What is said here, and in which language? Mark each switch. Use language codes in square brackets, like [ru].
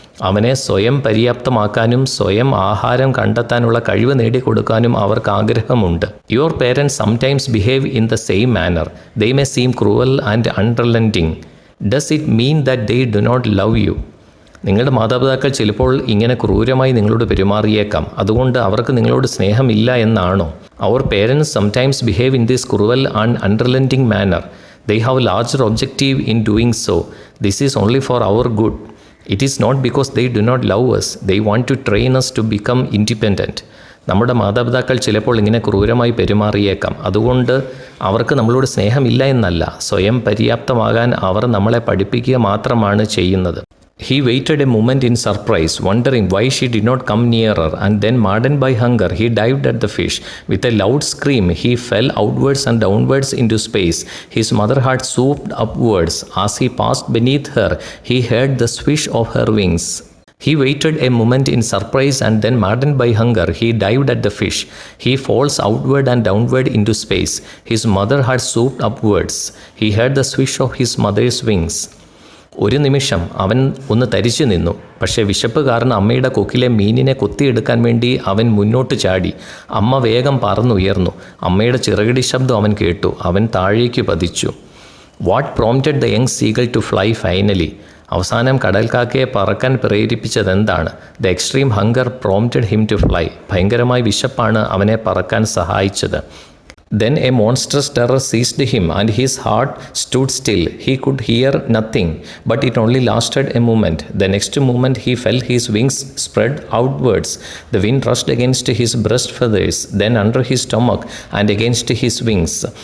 [ml] അവനെ സ്വയം പര്യാപ്തമാക്കാനും സ്വയം ആഹാരം കണ്ടെത്താനുള്ള കഴിവ് നേടിക്കൊടുക്കാനും അവർക്ക് ആഗ്രഹമുണ്ട്. [en] Your parents sometimes behave in the same manner. They may seem cruel and unrelenting. Does it mean that they do not love you? [ml] നിങ്ങളുടെ മാതാപിതാക്കൾ ചിലപ്പോൾ ഇങ്ങനെ ക്രൂരമായി നിങ്ങളോട് പെരുമാറിയേക്കാം. അതുകൊണ്ട് അവർക്ക് നിങ്ങളോട് സ്നേഹമില്ല എന്നാണോ? [en] Our parents sometimes behave in this cruel and unrelenting manner. They have a larger objective in doing so. This is only for our good. It is not because they do not love us. They want to train us to become independent. [ml] നമ്മുടെ മാതാപിതാക്കൾ ചിലപ്പോൾ ഇങ്ങനെ ക്രൂരമായി പെരുമാറിയേക്കാം. അതുകൊണ്ട് അവർക്ക് നമ്മളോട് സ്നേഹമില്ല എന്നല്ല, സ്വയം പര്യാപ്തമാകാൻ അവർ നമ്മളെ പഠിപ്പിക്കുക മാത്രമാണ് ചെയ്യുന്നത്. [en] He waited a moment in surprise, wondering why she did not come nearer, and then, maddened by hunger, he dived at the fish. With a loud scream, he fell outwards and downwards into space. His mother had swooped upwards. As he passed beneath her, he heard the swish of her wings. He waited a moment in surprise, and then, maddened by hunger, he dived at the fish. He falls outward and downward into space. His mother had swooped upwards. He heard the swish of his mother's wings. [ml] ഒരു നിമിഷം അവൻ ഒന്ന് തരിച്ചു നിന്നു. പക്ഷേ വിശപ്പ് കാരണം അമ്മയുടെ കൊക്കിലെ മീനിനെ കൊത്തിയെടുക്കാൻ വേണ്ടി അവൻ മുന്നോട്ട് ചാടി. അമ്മ വേഗം പറന്നുയർന്നു. അമ്മയുടെ ചിറകടി ശബ്ദം അവൻ കേട്ടു. അവൻ താഴേക്ക് പതിച്ചു. [en] What prompted the young seagull to fly finally? [ml] അവസാനം കടൽക്കാക്കയെ പറക്കാൻ പ്രേരിപ്പിച്ചതെന്താണ്? [en] The extreme hunger prompted him to fly. [ml] ഭയങ്കരമായ വിശപ്പാണ് അവനെ പറക്കാൻ സഹായിച്ചത്. [en] Then a monstrous terror seized him, and his heart stood still. He could hear nothing, but it only lasted a moment. The next moment he felt his wings spread outwards. The wind rushed against his breast feathers, then under his stomach, and against his wings.